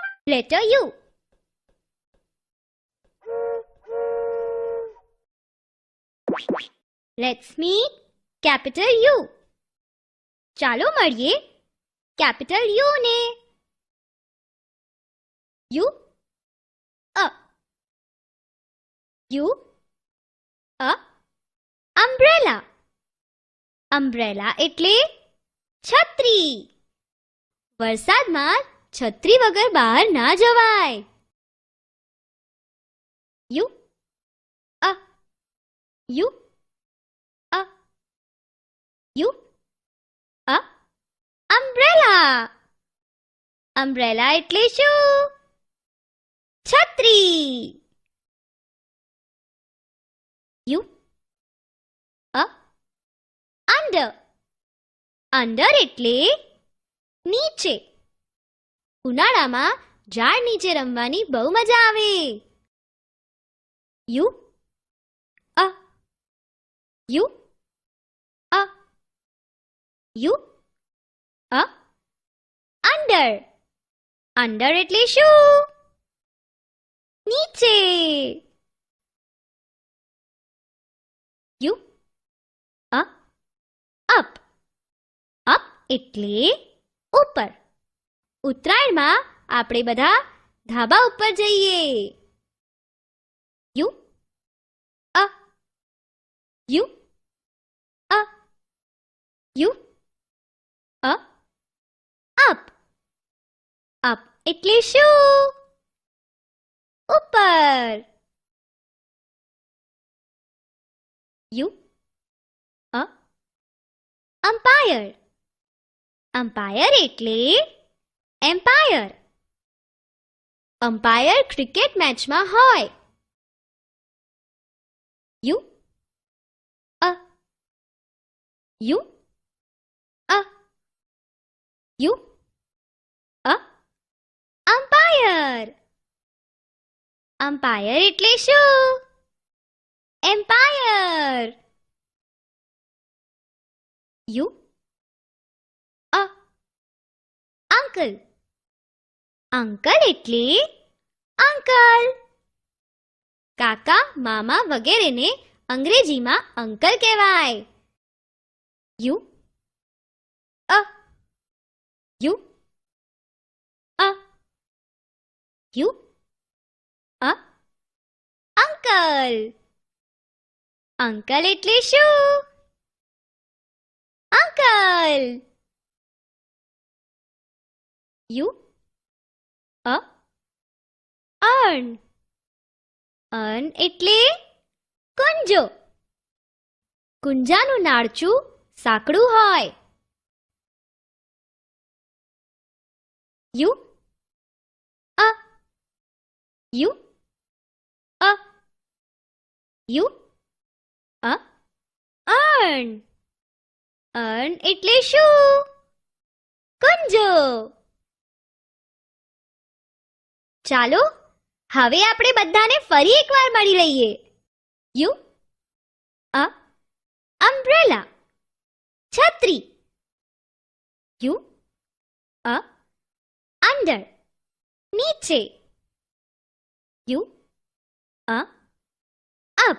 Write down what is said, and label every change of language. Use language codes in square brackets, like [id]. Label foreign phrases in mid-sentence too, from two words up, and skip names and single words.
[en] Letter U. Let's meet capital U. [gu] ચાલો મળીએ [en] capital U [gu] ને. [en] U a U a umbrella. [gu] umbrella એટલે છત્રી. વરસાદમાં છત્રી વગર બહાર ના જવાય. [en] U a U a U a umbrella. [gu] umbrella એટલે શું? છત્રી. [en] U a under. [gu] under એટલે નીચે. ઉનાળામાં ઝાડ નીચે રમવાની બહુ મજા આવે. [en] U a U a U a under. [gu] under એટલે શું? નીચે. [en] U a up. [gu] up એટલે ઉપર. ઉત્તરાયણમાં આપણે બધા ધાબા ઉપર જઈએ. [en] U a U a U a up. [gu] up એટલે શું? ઉપર. [en] U a umpire. [gu] umpire એટલે એમ્પાયર. અમ્પાયર ક્રિકેટ મેચમાં હોય. [en] U a U a U a umpire. [gu] umpire એટલે શું? એમ્પાયર. [en] U a uncle. [gu] અંકલ એટલે અંકલ. કાકા મામા વગેરેને અંગ્રેજીમાં અંકલ કહેવાય. [en] U a U a U a અંકલ. [gu] અંકલ એટલે શું? અંકલ. [en] U a urn. [gu] urn એટલે કુંજો. કુંજાનું નાળચું સાંકડું હોય. [en] U a U a U a urn. [gu] urn એટલે શું? કુંજો. ચાલો હવે આપણે બધાને ફરી એકવાર મળી લઈએ. [en] U a umbrella. છત્રી. U a under. નીચે. U a up.